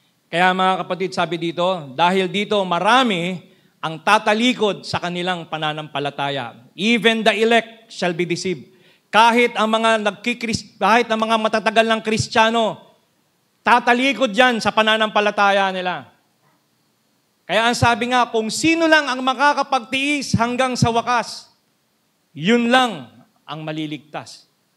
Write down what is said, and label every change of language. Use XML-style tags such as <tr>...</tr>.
<tl>Kaya mga kapatid, sabi dito, dahil dito marami ang tatalikod sa kanilang pananampalataya.</tl> <en>Even the elect shall be deceived.</en> <tl>Kahit ang mga matatagal ng Kristiyano, tatalikod yan sa pananampalataya nila. Kaya ang sabi nga, kung sino lang ang makakapagtiis hanggang sa wakas, yun lang ang maliligtas.</tl>